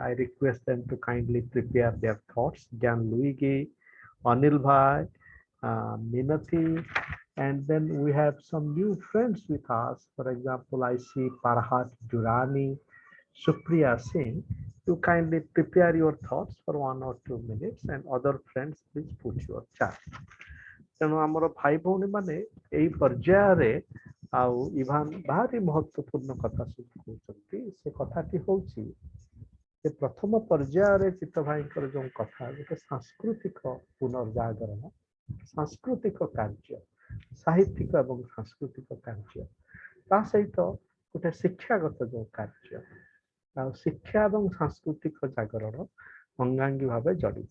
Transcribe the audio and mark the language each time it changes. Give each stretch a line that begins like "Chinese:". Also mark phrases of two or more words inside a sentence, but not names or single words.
English: I request them to kindly prepare their thoughts. Gyan Luigi, Anil Bhai, Minati, and then we have some new friends with us. For example, I see Parhat Durani, Supriya Singh. You kindly prepare your thoughts for 1 or 2 minutes, and other friends, please put your chat.
Odia: ତେଣୁ ଆମର ଭାଇ ଭଉଣୀ ମାନେ ଏଇ ପର୍ଯ୍ୟାୟରେ ଆଉ ଇଭାନ ଭାରି ମହତ୍ୱପୂର୍ଣ୍ଣ କଥା ସବୁ କହୁଛନ୍ତି। ସେ କଥାଟି ହଉଛି ଯେ ପ୍ରଥମ ପର୍ଯ୍ୟାୟରେ ଚିତ୍ତ ଭାଇଙ୍କର ଯେଉଁ କଥା, ଗୋଟେ ସାଂସ୍କୃତିକ ପୁନର୍ଜାଗରଣ, ସାଂସ୍କୃତିକ କାର୍ଯ୍ୟ, ସାହିତ୍ୟିକ ଏବଂ ସାଂସ୍କୃତିକ କାର୍ଯ୍ୟ, ତା ସହିତ ଗୋଟେ ଶିକ୍ଷାଗତ ଯେଉଁ କାର୍ଯ୍ୟ, ଆଉ ଶିକ୍ଷା ଏବଂ ସାଂସ୍କୃତିକ ଜାଗରଣ ଅଙ୍ଗାଙ୍ଗୀ ଭାବେ ଜଡ଼ିତ।